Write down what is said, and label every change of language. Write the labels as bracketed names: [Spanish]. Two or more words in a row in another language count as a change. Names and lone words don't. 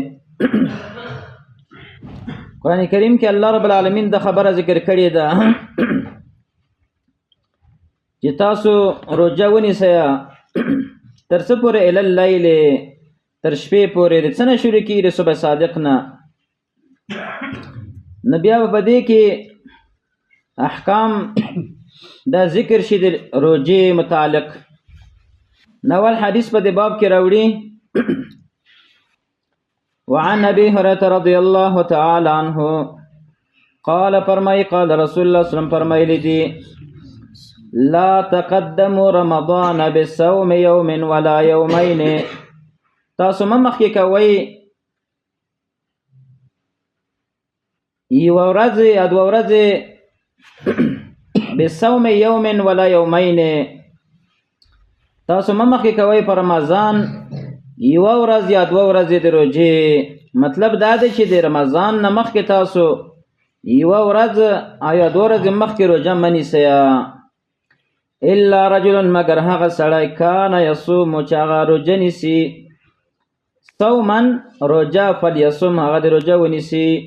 [Pashto] قرآن کریم کې الله رب العالمین د خبره ذکر کړې ده چې تاسو روزه ونیسئ تر څه پورې [Arabic] الی اللیل، [Pashto] تر شپې پورې. د څه نه شروع کېږي؟ د صبح صادق نه. نو بیا په دې کې احکام دا ذکر شي د روزې متعلق. نوال حدیث په دې باب کې راوړي [Arabic] وعن ابي هريره رضي الله تعالى عنه قال فرمای قال رسول الله صلی الله علیه وسلم [Pashto] فرمایلی دي: [Arabic] لا تقدموا رمضان بصوم يوم ولا يومين. [Pashto] تاسو مخکې کوي یو ورځ یا دوه ورځې [Arabic] بصوم يوم ولا يومين. [Pashto] تاسو مخکې کوي پر رمضان یو ورځ یا دوه ورځې د روزې. مطلب دا دی چې د رمضان نه مخکې تاسو یو ورځ یا دوه ورځې مخکې روزه مه نیسئ. [Arabic] الا رجل [Pashto] مگر هغه سړی [Arabic] کان یصوم [Pashto] چې هغه روزه نیسي صوما روزه فلیصم هغه د روزه ونیسي.